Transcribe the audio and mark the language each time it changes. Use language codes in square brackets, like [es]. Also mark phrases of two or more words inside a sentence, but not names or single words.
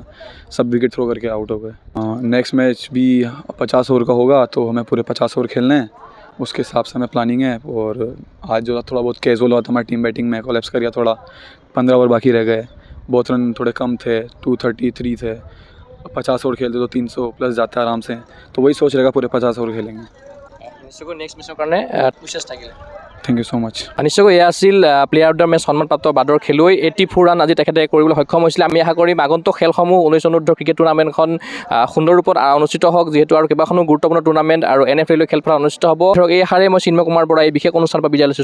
[hi] सब [en] wicket throw [hi] करके आउट हो गए। [en] next match [hi] भी 50 ओवर का होगा तो हमें पूरे 50 ओवर खेलने हैं, उसके हिसाब से हमें प्लानिंग है। और आज जो थोड़ा बहुत कैजुअल हुआ था हमारी [en] team batting [hi] में, कोलैप्स कर गया थोड़ा, 15 ओवर बाकी रह गए, बहुत रन थोड़े कम थे, 233 थे। 50 ओवर खेलते तो 300+ जाता है आराम से, तो वही सोच रहेगा पूरे 50 ओवर खेलेंगे। [as] নিশ্চয়কৈ [en] next matchৰ [as] কাৰণে প্ৰচেষ্টা থাকিলে। [en] Thank you so much. [as] নিশ্চয়কৈ এয়া আছিল [en] player of the match [as] সন্মানপ্ৰাপ্ত বাদৰ খেলুৱৈ। 84 ৰান আজি তেখেতে কৰিবলৈ সক্ষম হৈছিলে। আমি আশা কৰিম আগন্তুক খেলসমূহ 19 অনুৰ্ধ [en] cricket tournamentখন [as] সুন্দৰ ৰূপত অনুষ্ঠিত হওক, যিহেতু আৰু কেইবাখনো গুৰুত্বপূৰ্ণ টুৰ্ণামেণ্ট আৰু NF ৰেলৱে খেলপথাৰত অনুষ্ঠিত হ'ব। ধৰক এই আশাৰে মই চিন্ময় কুমাৰ বৰা এই বিশেষ অনুষ্ঠানৰ পৰা বিদায় লৈছোঁ।